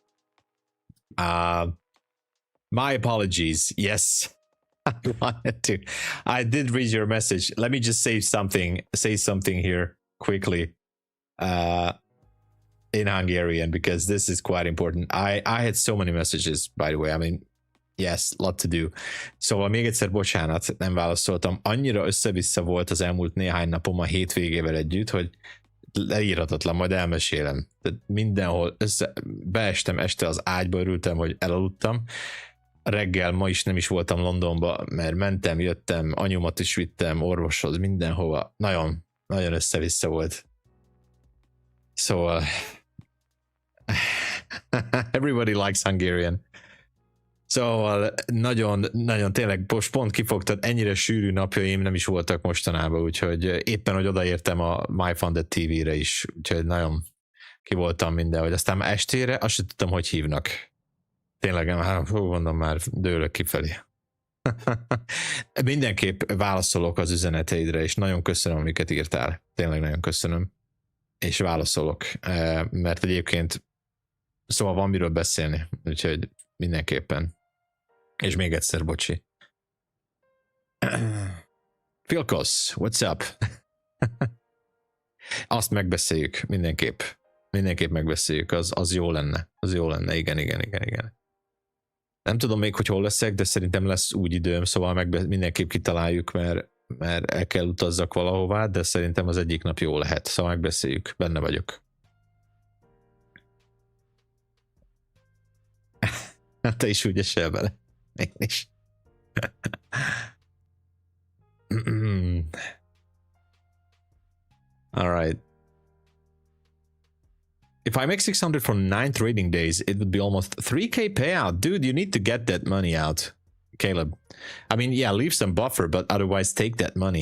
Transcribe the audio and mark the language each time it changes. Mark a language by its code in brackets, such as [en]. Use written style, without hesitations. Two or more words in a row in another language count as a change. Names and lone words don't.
[en] My apologies. Yes. I wanted to. I did read your message. Let me just say something here quickly in Hungarian, because this is quite important. I had so many messages, by the way. I mean, yes, lot to do. [hu] Szóval még egyszer bocsánat, nem válaszoltam. Annyira össze-vissza volt az elmúlt néhány napom a hétvégével együtt, hogy leírhatatlan, majd elmesélem. Tehát mindenhol beestem este az ágyba, örültem, hogy elaludtam. Reggel ma is nem is voltam Londonba, mert mentem, jöttem, anyumat is vittem orvoshoz, mindenhova. Nagyon, nagyon össze-vissza volt. Szóval [en] everybody likes Hungarian. [hu] Szóval nagyon, nagyon tényleg most pont kifogtad, ennyire sűrű napjaim nem is voltak mostanában, úgyhogy éppen, hogy odaértem a MyFunded TV-re is, úgyhogy nagyon ki voltam mindenhogy. Aztán estére azt sem tudtam, hogy hívnak. Tényleg, mondom, már dőlök kifelé. Mindenképp válaszolok az üzeneteidre, és nagyon köszönöm, amiket írtál. Tényleg nagyon köszönöm. És válaszolok, mert egyébként szóval van miről beszélni, úgyhogy mindenképpen. És még egyszer, bocsi. Filkos, [en] what's up? [hu] Azt megbeszéljük, mindenképp. Mindenképp megbeszéljük, az jó lenne. Az jó lenne, igen. Nem tudom még, hogy hol leszek, de szerintem lesz úgy időm, szóval mindenképp kitaláljuk, mert el kell utazzak valahová, de szerintem az egyik nap jó lehet, szóval megbeszéljük, benne vagyok. Te is úgy esel bele. Én is. [en] Alright. If I make 600 for 9 trading days, it would be almost 3k payout. Dude, you need to get that money out, Caleb. I mean, yeah, leave some buffer, but otherwise take that money.